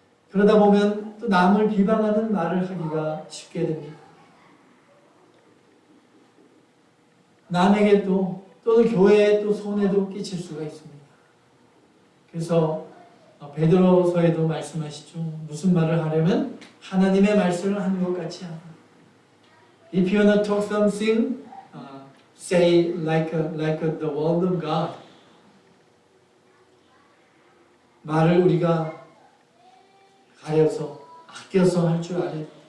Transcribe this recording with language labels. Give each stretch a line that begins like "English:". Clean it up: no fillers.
Korean: 그러다 보면 또 남을 비방하는 말을 하기가 쉽게 됩니다. 남에게 또는 교회에 또 손해도 끼칠 수가 있습니다. 그래서 베드로서에도 말씀하시죠. 무슨 말을 하려면 하나님의 말씀을 하는 것 같이 하라.
English: If you wanna talk something, say like the word of God.
Korean: 말을 우리가 가려서 아껴서 할 줄 알아요.